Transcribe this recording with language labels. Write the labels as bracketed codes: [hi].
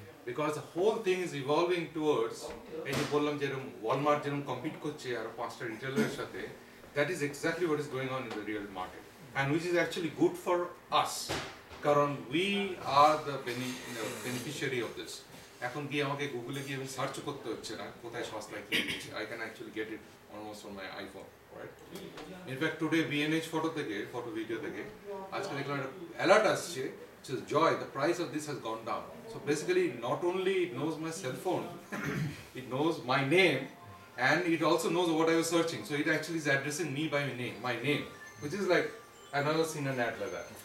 [en] Because the whole thing is evolving towards, [bn] এই যে বললাম যে Walmart যেরকম compete করছে আর পাঁচটা retailer সাথে, [en] that is exactly what is going on in the real market, and which is actually good for us, কারণ we are the beneficiary of this. [bn] এখন গিয়ে আমাকে গুগলে গিয়ে সার্চ করতে হচ্ছে না কোথায় সস্তায় কি দিচ্ছে, [en] I can actually get it almost on my iPhone, right? In fact, today VNH photo video [bn] থেকে আজকে দেখলাম একটা alert আসছে, [en] says, Joy, the price of this has gone down. So basically, not only it knows my cell phone, it knows my name, and it also knows what I was searching. So it actually is addressing me by my name, which is like, I've never seen an ad like that.